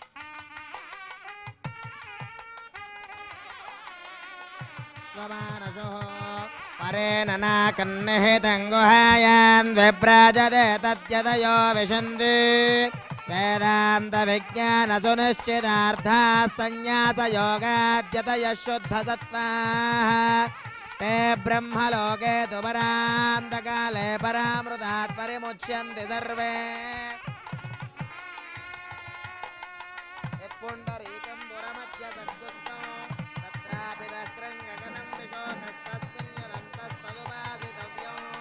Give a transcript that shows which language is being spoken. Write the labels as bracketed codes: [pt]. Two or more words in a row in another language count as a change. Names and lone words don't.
[sa] పరేణ కన్నిహితంగుహాయాన్ విభ్రాజతే తద్యతయో విశంతి వేదాంత విజ్ఞాన సునిశ్చితార్థా సన్యాస యోగాద్యతయ శుద్ధ సత్వాః ते ब्रह्मलोके तु परान्तकाले परामृतात् परिमुच्यन्ति सर्वे పుండరీకం పురమధ్య సద్గుప్తం తత్రాపి దక్రం గగనం విశోకస్తస్మిన్ యదంతస్తదుపాసితవ్యం